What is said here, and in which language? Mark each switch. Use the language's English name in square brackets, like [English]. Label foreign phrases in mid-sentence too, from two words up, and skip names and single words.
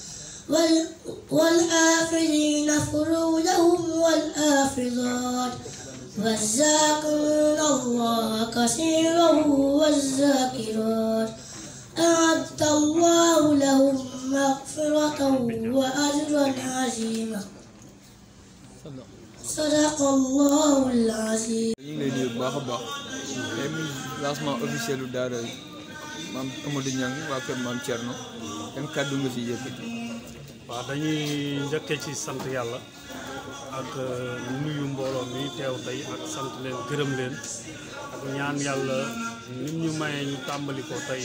[Arabic] والحافظين فروجهم والحافظات والذاكرين الله كثيرا والذاكرات أعد الله لهم مغفرة وأجرا عظيما صدق الله العظيم. [Wolof] ñu ngi lay nuyu bu baax a baax tey muy [French] lancement officiel [Wolof] lu daara maam Amadou Niang waa kër maam Thierno yan kàddu nga si yëkkati. waaw dañuy njëkkee ci sant yàlla ak nuyu mbooloo mi teew tey ak sant leen gërëm leen ak ñaan yàlla nit ñu mayee ñu tàmbali ko tey